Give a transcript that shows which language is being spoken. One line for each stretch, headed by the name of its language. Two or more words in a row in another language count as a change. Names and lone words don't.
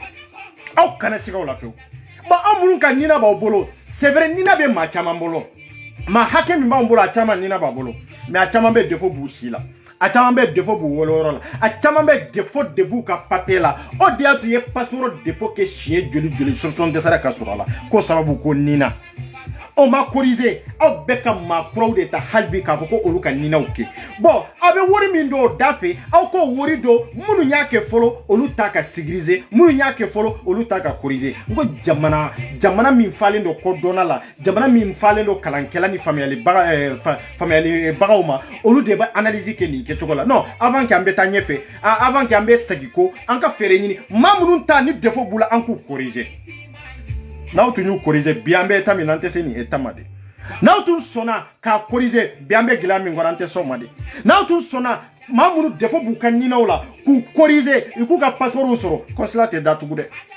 Bambara: aw kana siga o la fewu bon an minnu ka nina b'aw bolo
French: c'est vrai
Bambara: nina bɛ maa caman bolo maa hakɛ min b'anw bolo a caman nina b'a bolo mais a caman bɛ défaut b'u si la a caman bɛ défaut b'u woloyɔrɔ la a caman bɛ défaut de b'u ka papier la o de y'a to i ye
French: passeport dépôt
Bambara: kɛ siɲɛ joli solution dɛsɛra ka sɔrɔ a la k'o sababu ko nina
French: on m'a corrigé
Bambara: aw bɛɛ ka maa kuraw de ta hali bi k'a fɔ ko olu ka ninaw kɛ bon aw bɛ wari min don o da fɛ aw k'o wari don minnu y'a kɛ fɔlɔ olu ta ka sécuriser minnu y'a kɛ fɔlɔ olu ta ka corriger n ko jamana min falen don kodɔnna la jamana min falen don kalankɛla ni faamuyalibagaw ma olu de bɛ analyse kɛ nin kɛcogo la
French: non avant que
Bambara: an bɛ taa ɲɛfɛ
French: avant que
Bambara: an bɛ segin ko an ka fɛɛrɛ ɲini maa minnu ta ni défaut b'u la an k'u corriger n'aw tun y'u corriger bi an bɛ état min na an tɛ se nin état ma de n'aw tun sɔnna k'a corriger bi an bɛ gɛlɛya min kɔnɔ an tɛ sɔn o ma de n'aw tun sɔnna maa minnu défaut b'u ka ɲinaw la k'u corriger i k'u ka passeport sɔrɔ consulat tɛ datugu dɛ